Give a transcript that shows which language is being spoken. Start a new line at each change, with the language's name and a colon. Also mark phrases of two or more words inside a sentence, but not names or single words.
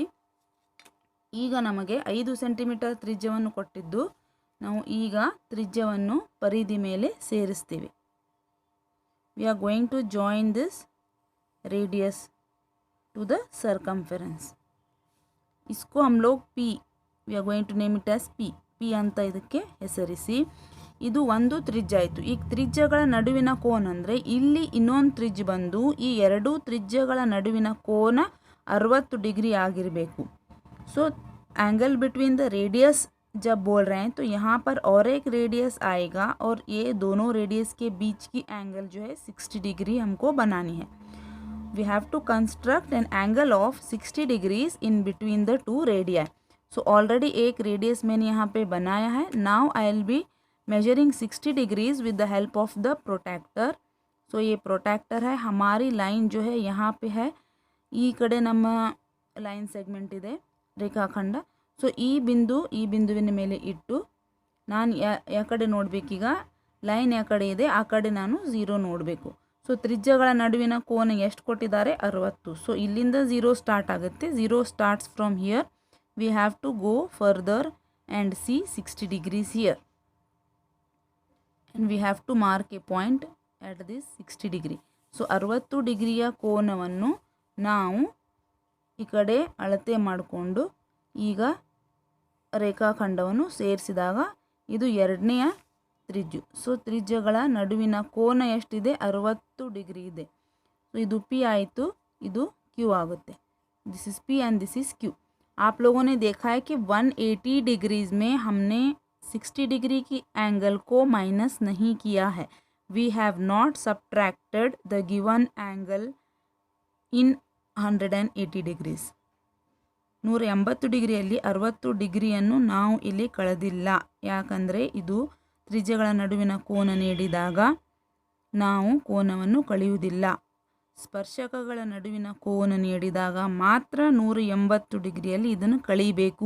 Kannada: ಈಗ ನಮಗೆ 5 ಸೆಂಟಿಮೀಟರ್ ತ್ರಿಜ್ಯವನ್ನು ಕೊಟ್ಟಿದ್ದು ನಾವು ಈಗ ತ್ರಿಜ್ಯವನ್ನು ಪರಿಧಿ ಮೇಲೆ ಸೇರಿಸ್ತೀವಿ.
English: we are going to join this radius to the circumference.
Hindi: इसको हम लोग
English: P, we are going to name it as P
Kannada: ಅಂತ ಇದಕ್ಕೆ ಹೆಸರಿಸಿ. ಇದು ಒಂದು ತ್ರಿಜ್ಯ ಆಯಿತು. ಈ ತ್ರಿಜ್ಯಗಳ ನಡುವಿನ ಕೋನ ಅಂದರೆ ಇಲ್ಲಿ ಇನ್ನೊಂದು ತ್ರಿಜ್ಯ ಬಂದು ಈ ಎರಡೂ ತ್ರಿಜ್ಯಗಳ ನಡುವಿನ ಕೋನ 60 ಡಿಗ್ರಿ ಆಗಿರಬೇಕು.
Hindi: ಸೊ
English: angle between the radius
Hindi: जब बोल रहे हैं तो यहाँ पर और एक रेडियस आएगा और ये दोनों रेडियस के बीच की एंगल जो है 60 डिग्री हमको बनानी है.
English: we have to construct an angle of 60 degrees in between the two radia. so already
Hindi: एक रेडियस मैंने यहाँ पे बनाया है.
English: now I will be measuring 60 degrees with the help of the protector.
Hindi: सो ये प्रोटेक्टर है. हमारी लाइन जो है यहाँ पे है.
Kannada: ಈ ಕಡೆ ನಮ್ಮ
English: line segment
Kannada: ಇದೆ. ರೇಖಾಖಂಡ. ಸೊ ಈ ಬಿಂದುವಿನ ಮೇಲೆ ಇಟ್ಟು ನಾನು ಯಾ ಕಡೆ ನೋಡಬೇಕೀಗ, ಲೈನ್ ಯಾ ಕಡೆ ಇದೆ ಆ ಕಡೆ ನಾನು 0 ನೋಡಬೇಕು. ಸೊ ತ್ರಿಜ್ಯಗಳ ನಡುವಿನ ಕೋನ ಎಷ್ಟು ಕೊಟ್ಟಿದ್ದಾರೆ? 60. ಸೊ ಇಲ್ಲಿಂದ 0 ಸ್ಟಾರ್ಟ್ ಆಗುತ್ತೆ. 0
English: starts from here. we have to go further and see 60 degrees here. and we have to mark a point at this 60 degree.
Kannada: ಸೊ 60 ಡಿಗ್ರಿಯ ಕೋನವನ್ನು ನಾವು ಈ ಕಡೆ ಅಳತೆ ಮಾಡಿಕೊಂಡು ಈಗ ರೇಖಾಖಂಡವನ್ನು ಸೇರಿಸಿದಾಗ ಇದು ಎರಡನೆಯ ತ್ರಿಜ್ಯ. ಸೊ ತ್ರಿಜ್ಯಗಳ ನಡುವಿನ ಕೋನ ಎಷ್ಟಿದೆ? 60 ಡಿಗ್ರಿ ಇದೆ. ಸೊ ಇದು ಪಿ ಆಯಿತು, ಇದು ಕ್ಯೂ ಆಗುತ್ತೆ.
English: this is P and this is Q.
Hindi: आप लोगों ने देखा है कि 180 डिग्रीज़ में हमने 60 डिग्री की एंगल को माइनस नहीं किया है.
English: we have not subtracted the given angle in 180 degrees.
Kannada: 180 ಡಿಗ್ರಿಯಲ್ಲಿ 60 ಡಿಗ್ರಿಯನ್ನು ನಾವು ಇಲ್ಲಿ ಕಳೆದಿಲ್ಲ. ಯಾಕಂದರೆ ಇದು ತ್ರಿಜ್ಯಗಳ ನಡುವಿನ ಕೋನ ನೀಡಿದಾಗ ನಾವು ಕೋನವನ್ನು ಕಳೆಯುವುದಿಲ್ಲ. ಸ್ಪರ್ಶಕಗಳ ನಡುವಿನ ಕೋನ ನೀಡಿದಾಗ ಮಾತ್ರ 180 ಡಿಗ್ರಿಯಲ್ಲಿ ಇದನ್ನು ಕಳೀಬೇಕು.